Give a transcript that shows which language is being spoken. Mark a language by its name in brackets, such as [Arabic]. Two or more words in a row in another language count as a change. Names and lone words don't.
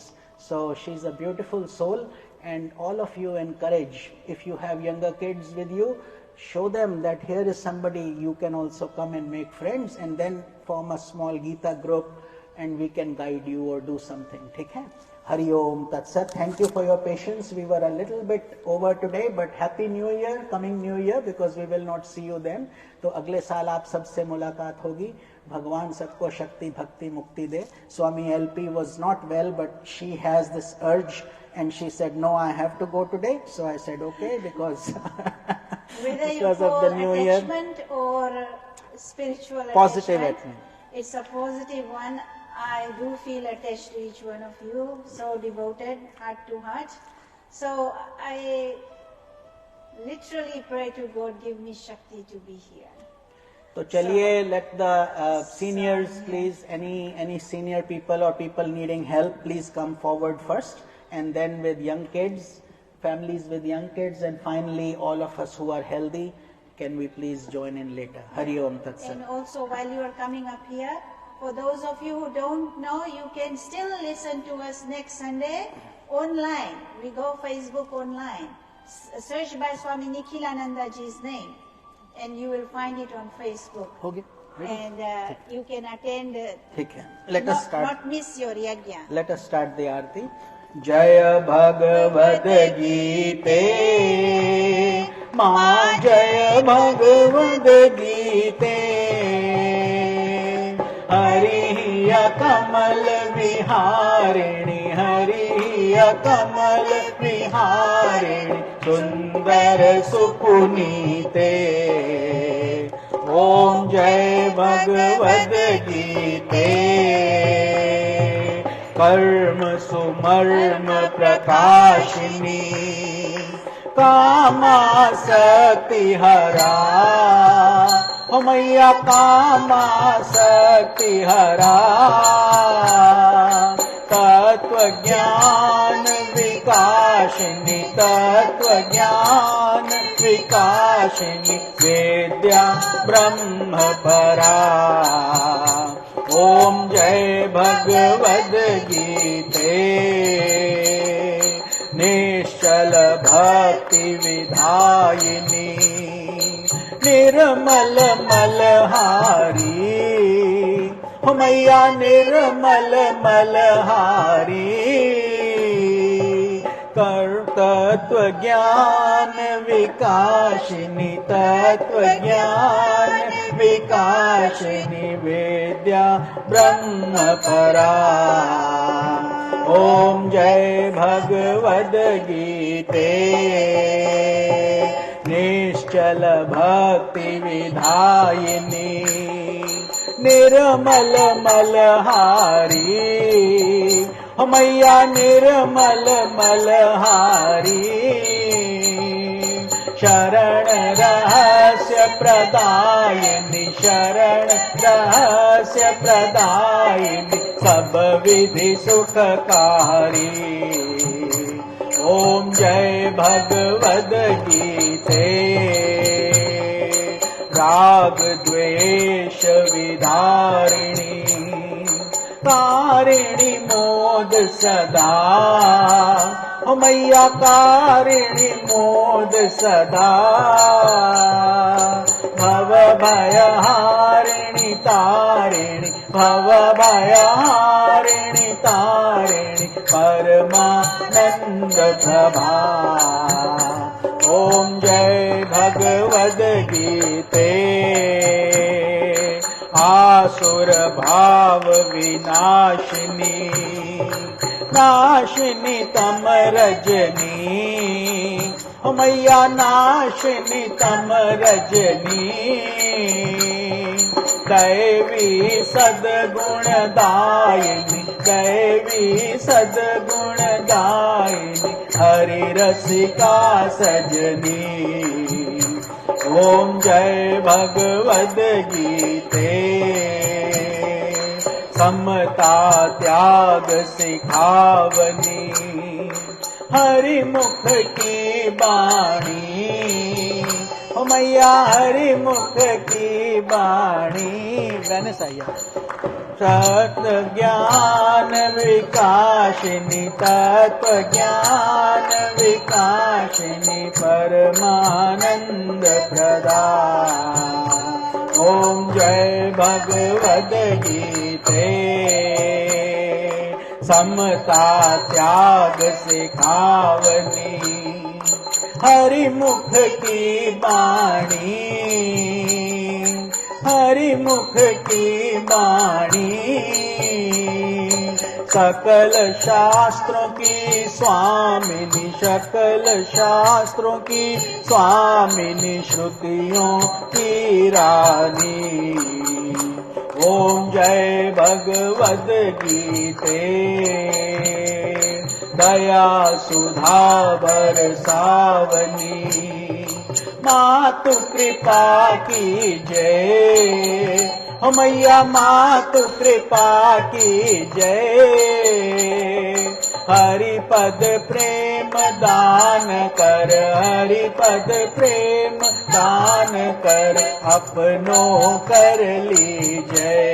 [English] So she's a beautiful soul, and all of you encourage, if you have younger kids with you, show them that here is somebody you can also come and make friends, and then form a small Gita group and we can guide you or do something. [Hindi] ठीक है? [Sanskrit] Hari Om Tat Sat. [English] Thank you for your patience. We were a little bit over today, but Happy New Year, coming New Year, because we will not see you then. [Hindi] तो अगले साल आप सबसे मुलाकात होगी. भगवान सबको शक्ति भक्ति मुक्ति दे. [English] Swami LP was not well, but she has this urge, and she said, no, I have to go today. So I said, okay, because Whether you because of call the new year. attachment or spiritual Positive attachment, it's a positive one. I do feel attached to each one of you, so devoted, heart to heart. So I literally pray to God, give me Shakti to be here. [Hindi] तो चलिए, [English] let the seniors please, any senior people or people needing help, please come forward first, and then with young kids, families with young kids, and finally all of us who are healthy, can we please join in later? [Sanskrit] Hari Om Tat Sat. [English] And also while you are coming up here, for those of you who don't know, you can still listen to us next Sunday online. We go Facebook online. Search by Swami Nikhilananda ji's name and you will find it on Facebook. Okay. Ready? And you can attend. [Hindi] ठीक है. [English] Let us start. Not miss your yajna. Let us start the [Hindi] आरती. जय भगवद गीते माँ जय भगवद गीते हरि कमल विहारिणी हरि कमल विहारिणी सुंदर सुपुनीते ओम जय भगवद गीते कर्म सुमर्म प्रकाशिनी कामासक्ति हरा हो मैया कामासक्ति हरा तत्व ज्ञान विकासिनी तत्व ज्ञान विकासिनी वेद्या ब्रह्म परा ओम जय भगवद गीते निश्चल भक्ति विधायिनी निर्मल मलहारी हो मैया निर्मल मलहारी तत्व ज्ञान विकासिनी तत्व ज्ञान विकासिनी वेद्या ब्रह्म परा ओम जय भगवद गीते निश्चल भक्ति विधायिनी निर्मल मलहारी हो मैया निर्मल मलहारी शरण रहस्य प्रदायिनी शरण रहस्य प्रदायिनी सब विधि सुखकारी ओम जय भगवद गीते राग द्वेष विदारिणी कारिणी मोद सदा हो मैया कारिणी मोद सदा भव भयहारिणी तारिणी भव भयहारिणी तारिणी परमानंद प्रभा ओम जय भगवद गीते आसुर भाव विनाशिनी नाशिनी तम रजनी हो मैया नाशिनी तम रजनी दैवी सद्गुणदायिनी दैवी सद्गुणदायिनी हरि रसिका सजनी ओम जय भगवद गीते समता त्याग सिखावनी हरि मुख की बाणी ओ मैया हरि मुख की बाणी गाने साया तत्व ज्ञान विकासिनी तत्व ज्ञान विकासिनी परमानंद प्रदा ओम जय भगवद गीते समता त्याग सिखावनी हरि मुख की बाणी हरि मुख की बाणी सकल शास्त्रों की स्वामिनी सकल शास्त्रों की स्वामिनी श्रुतियों की रानी ओम जय भगवद गीते दया सुधा बरसावनी मातु कृपा की जय हो मैया मातु कृपा की जय हरि पद प्रेम दान कर, हरि पद प्रेम दान कर, अपनो कर लीजय।